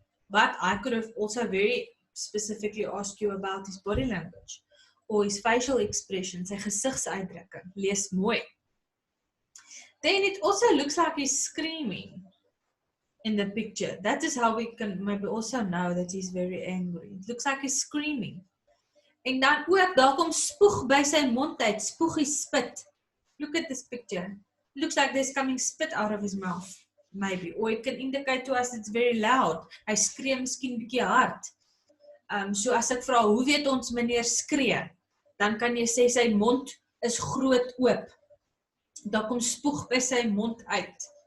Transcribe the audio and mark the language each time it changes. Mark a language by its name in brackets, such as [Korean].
[English] But I could have also very specifically asked you about his body language or his facial expression, [Afrikaans] sy gesigsuitdrukking. Lees mooi. [English] Then it also looks like he's screaming in the picture. That is how we can maybe also know that he's very angry. It looks like he's screaming. [Afrikaans] En dan ook, daar kom spoeg by sy mond uit, spoeg hy [English] spit. Look at this picture. It looks like there's coming spit out of his mouth, maybe. Or it can indicate to us it's very loud. [Afrikaans] Hy skree miskien bietjie hard. So as ek vra, hoe weet ons meneer skree? Dan kan jy sê sy mond is groot oop. Daar kom spoeg by sy mond uit.